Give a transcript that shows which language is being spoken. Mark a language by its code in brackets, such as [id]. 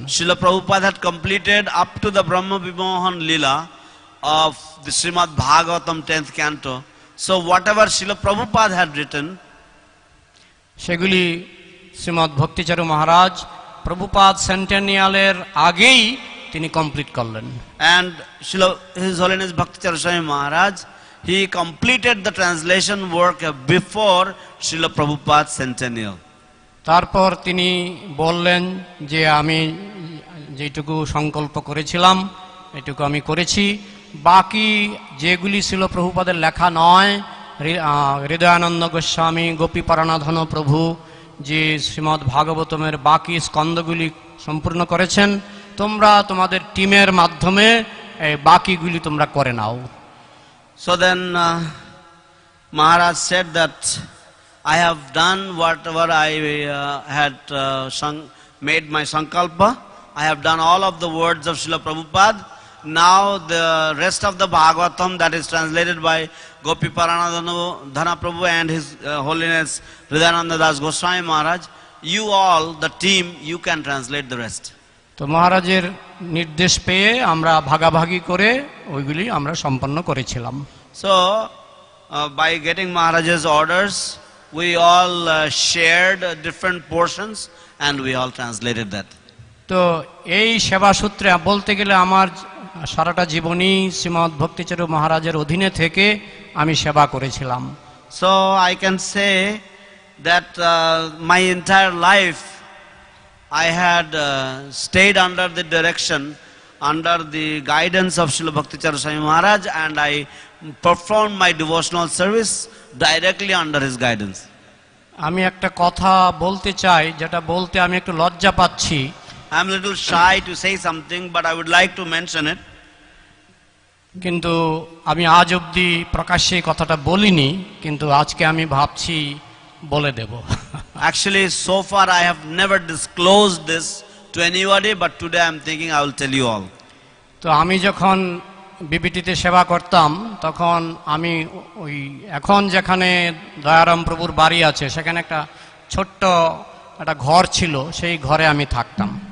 [en] Srila Prabhupada had completed up to the Brahma Vimohan Lila of the Srimad Bhagavatam 10th canto. So whatever Srila Prabhupada had written, [bn] সেগুলি শ্রীমদ্ ভক্তিচারু মহারাজ প্রভুপাদ সেন্টেনিয়ালের আগেই তিনি complete করলেন। [en] and His Holiness Bhakti Charu Swami Maharaj, he completed the translation work before Srila Prabhupada's centennial. [bn] তারপর তিনি বললেন যে আমি যেটুকু সংকল্প করেছিলাম এটুকু আমি করেছি, বাকি যেগুলি ছিল প্রভুপাদের লেখা নয় হৃদয়ানন্দ গোস্বামী, গোপীপরানাধন প্রভু যে শ্রীমদ্ ভাগবতমের বাকি স্কন্ধগুলি সম্পূর্ণ করেছেন, তোমরা তোমাদের টিমের মাধ্যমে এই বাকিগুলি তোমরা করে নাও। [en] So then Maharaj said that I have done whatever I had made my sankalpa. I have done all of the words of Srila Prabhupada. Now the rest of the Bhagavatam that is translated by Gopi Paranadhana Prabhu and His Holiness Hridayananda Das Goswami Maharaj, you all, the team, you can translate the rest. [bn] তো মহারাজের নির্দেশ পেয়ে আমরা ভাগাভাগি করে ওইগুলি আমরা সম্পন্ন করেছিলাম। [en] So by getting Maharaj's orders, we all shared different portions and we all translated that. [bn] তো এই সেবা সূত্রে বলতে গেলে আমার সারাটা জীবনই শ্রীমদ্ ভক্তিচারু মহারাজের অধীনে থেকে আমি সেবা করেছিলাম। [en] So I can say that my entire life I had stayed under the direction, under the guidance of Srila Bhakti Charu Swami Maharaj, and I performed my devotional service directly under his guidance. [bn] আমি একটা কথা বলতে চাই, যেটা বলতে আমি একটু লজ্জা পাচ্ছি। [en] I'm a little shy to say something, but I would like to mention it. [bn] কিন্তু আমি আজ অবধি প্রকাশ্যে কথাটা বলিনি, কিন্তু আজকে আমি ভাবছি বলে দেব। [en] Actually, so far I have never disclosed this to anybody, but today I am thinking I will tell you all. [bn] তো আমি যখন বিবিটিতে সেবা করতাম, তখন আমি ওই এখন যেখানে দয়ারাম প্রভুর বাড়ি আছে, সেখানে একটা ছোট্ট একটা ঘর ছিল, সেই ঘরে আমি থাকতাম।